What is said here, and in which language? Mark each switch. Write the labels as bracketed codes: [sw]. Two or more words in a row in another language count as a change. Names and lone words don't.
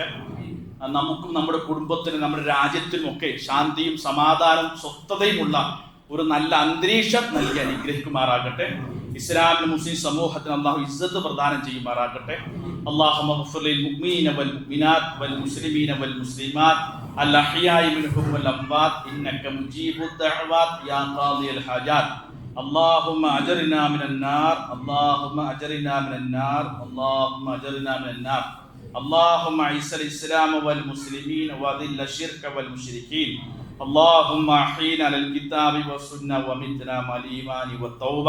[ml] നമുക്കും നമ്മുടെ കുടുംബത്തിനും നമ്മുടെ രാജ്യത്തിനുമൊക്കെ ശാന്തിയും സമാധാനവും സ്വസ്ഥതയുമുള്ള ഒരു നല്ല അന്തരീക്ഷം നൽകി അനുഗ്രഹിക്കുമാറാകട്ടെ. ഇസ്ലാമിന് മുസ്ലിം സമൂഹത്തിന് അല്ലാഹു ഇസ്സത്ത് പ്രദാനം ചെയ്യുമാറാകട്ടെ. [ar] اللهم اغفر للمؤمنين والمؤمنات والمسلمين والمسلمات الأحياء منهم والأموات إنك مجيب الدعوات يا قاضي الحاجات. اللهم أجرنا من النار اللهم أجرنا من النار اللهم أجرنا من النار. اللهم أعز الإسلام والمسلمين وأذل الشرك والمشركين. اللهم أحينا على الكتاب والسنة ومتنا مع الإيمان والتوبة.